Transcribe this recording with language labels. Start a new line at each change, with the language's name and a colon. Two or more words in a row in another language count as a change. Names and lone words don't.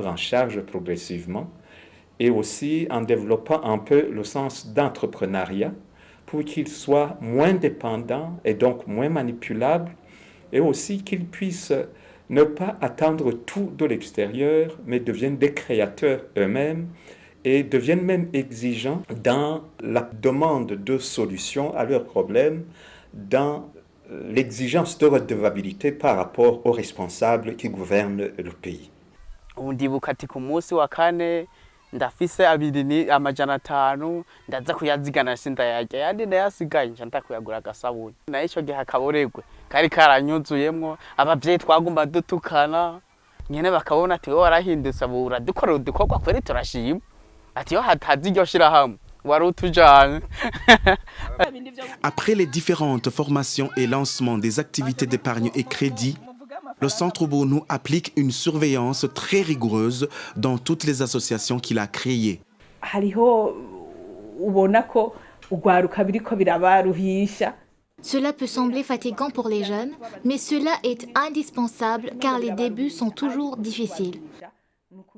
French: en charge progressivement et aussi en développant un peu le sens d'entrepreneuriat pour qu'ils soient moins dépendants et donc moins manipulables et aussi qu'ils puissent ne pas attendre tout de l'extérieur mais deviennent des créateurs eux-mêmes et deviennent même exigeants dans la demande de solutions à leurs problèmes, dans l'exigence de redevabilité par rapport aux responsables qui gouvernent le pays.
Rundi: Ndibuka ati ku munsi wa kane ndafise 2,500 ndaza kuyazigana sindayarya yandi ndayasigaye nca ndakuyagura agasabuni na ico gihe akaboregwe kari karanyuzuyemwo abavyeyi twagomba dutukana nyene bakabona ati wowe warahindutse abura dukorera udukorwa kweri turashima ati yo hatazi iryo shirahamwe wari utujanye.
French: Après les différentes formations et lancement des activités d'épargne et crédit, le Centre Ubuntu applique une surveillance très rigoureuse dans toutes les associations qu'il a créées. Cela peut sembler fatigant pour les jeunes, mais cela est indispensable car les débuts sont toujours difficiles.